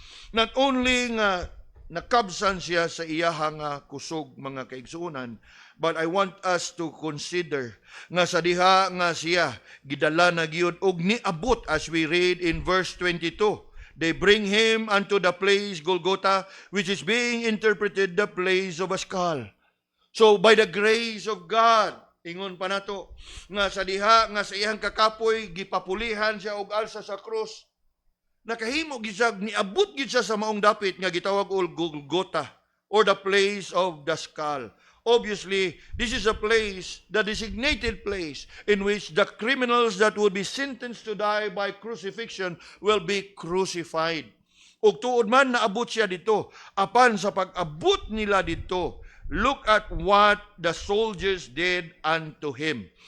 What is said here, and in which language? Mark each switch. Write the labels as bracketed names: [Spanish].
[English] Not only [Cebuano] nga nakabsan siya sa iyahang kusog mga kaigsuonan, [English] but I want us to consider [Cebuano] nga sa diha nga siya gidala na gyud og niabot, [English] as we read in verse 22. They bring him unto the place Golgotha, which is being interpreted the place of a skull. So by the grace of God, [Cebuano] ingon pa nato nga sa diha nga sa iyang kakapoy gipapulihan siya og alsa sa krus, nakahimo gid niabot gid siya sa maong dapit nga gitawag og Golgotha, [English] or the place of the skull. Obviously, this is a place, the designated place, in which the criminals that would be sentenced to die by crucifixion will be crucified. [Cebuano] Ug tuod man naabot siya dito, apan sa pag-abot nila dito, [English] look at what the soldiers did unto him.